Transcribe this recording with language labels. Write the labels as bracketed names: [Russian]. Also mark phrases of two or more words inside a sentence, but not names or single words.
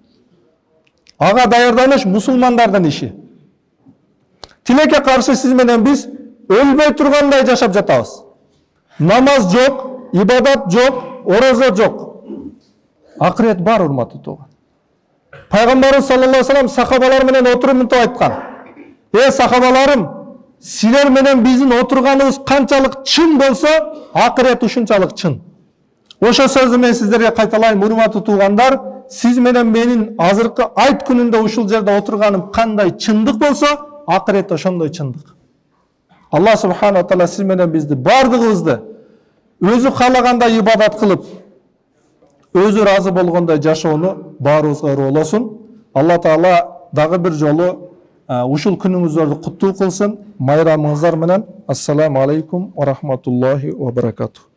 [Kyrgyz] Ага даярданыш мусулмандардын иши. Тилекке каршы сиз менен биз өлбөй тургандай жашап жатабыз. Намаз жок, ибадат жок, орозо жок. Акырет бар, урматтуу тууган. Пайгамбарыбыз [Arabic] صلى الله عليه وسلم [Kyrgyz] сахабалар менен отуруп мынтип айткан. Сахабаларым, силер менен биздин отурганыбыз канчалык чын болсо, акырет ушунчалык чын. Ошо сөздү мен сиздерге кайталайм, урматтуу туугандар. Сиз менен менин азыркы айт күнүндө ушул жерде отурганым кандай чындык болсо, акырет ошондой чындык. [Arabic] الله سبحانه وتعالى [Kyrgyz] сиз менен бизди бардыгыбызды өзү каалагандай ибадат кылып, өзү разы болгондой жашоону баарыбызга ырлоосун. [Arabic] الله تعالى [Kyrgyz] дагы бир жолу ушул күнүңүздөрдү куттуу кылсын. Майрамыңыздар менен. [Arabic] السلام عليكم ورحمة الله وبركاته.